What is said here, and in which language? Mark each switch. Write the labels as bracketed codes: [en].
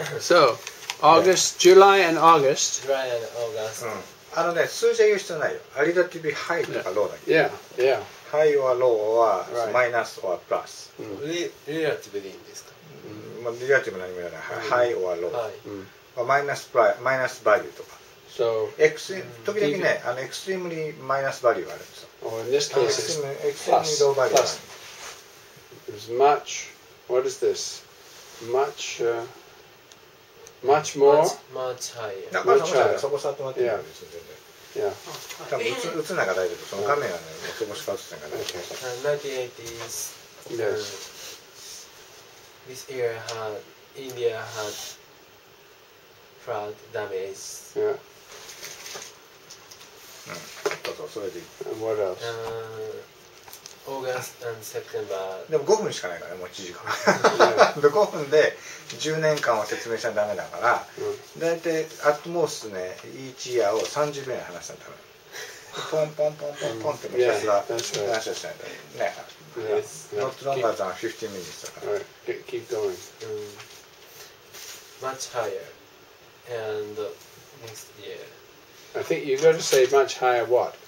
[en] So, August, July and August. July and August. [ja] 数字は言う必要ないよ。アリダティビハイとかローだけ。 [en] Yeah. Yeah. [ja] ハイはローはマイナスはプラス。リラティブでいいんですか？リラティブ何も言わない。ハイはロー。マイナスバリューとか。 [en] So, [ja] 時々ね、エクストリームにマイナスバリューがあるんですよ。 [en] or in this case, it's [ja] エクストリームにローバリューがある。 [en] It's much. What is this? Much more. Much higher. [ja] だからそこ触ってもらっていいよ。全然。 [en] Yeah. [ja] 多分映んないから大丈夫。その画面がね、そこしか映ってないから大丈夫。 [en] 1980s. Yes. This year India had flood damage. Yeah. [ja] それでいい。 [en] And what else? August and September. [ja] でも5分しかないからね、もう1時間。で5分で10年間は説明しちゃダメだから、だいたいアットモースね、1イヤーを30秒に話したんだから。ポンポンポンポンポンってひたすら話をしないとね。 [en] Yes. Yeah. Not longer than 15 minutes [ja] だから [en] Right. Keep going. Much higher. And next year. I think you've got to say much higher what?